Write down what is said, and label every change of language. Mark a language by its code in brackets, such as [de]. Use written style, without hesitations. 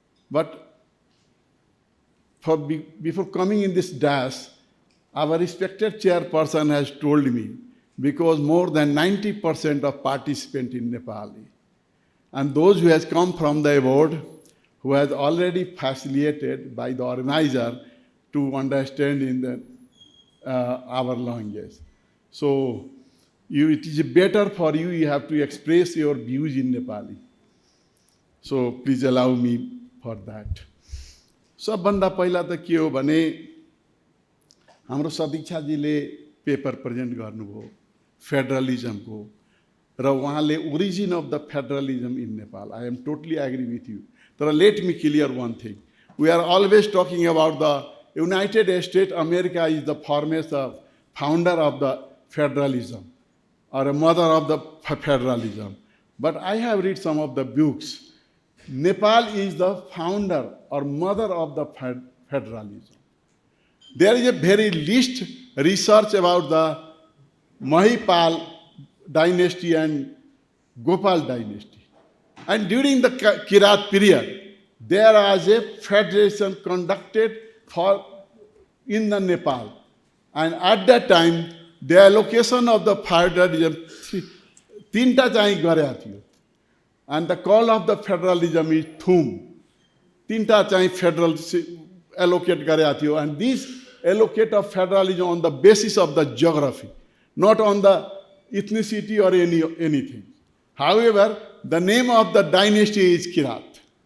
[en] But before coming in this dash, our respected chairperson has told me, because more than 90% of participants in Nepali, and those who has come from the abroad, who has already facilitated by the organizer to understand in the, our language. So it is better for you, you have to express your views in Nepali. So please allow me for that. [ne] सबभन्दा पहिला त के हो भने हाम्रो सदिक्षाजीले paper present गर्नुभयो फेडरलिजमको र उहाँले [en] origin of the federalism in Nepal I am totally agree with you [ne] तर [en] Let me clear one thing we are always talking about the United State America is the founder of the federalism or a mother of the federalism. But I have read some of the books. Nepal is the founder or mother of the federalism. There is a very least research about the Mahipal dynasty and Gopal dynasty. And during the Kirat period, there was a federation conducted in the Nepal. And at that time, the allocation of the federalism, [ne] तीनटा चाहिँ गरेको थियो. [en] And the call of the federalism is Thum. [ne] तीनटा चाहिँ federal allocate गरेको थियो. [en] And these allocate of federalism on the basis of the geography, not on the ethnicity or anything. However, the name of the dynasty is Kirat.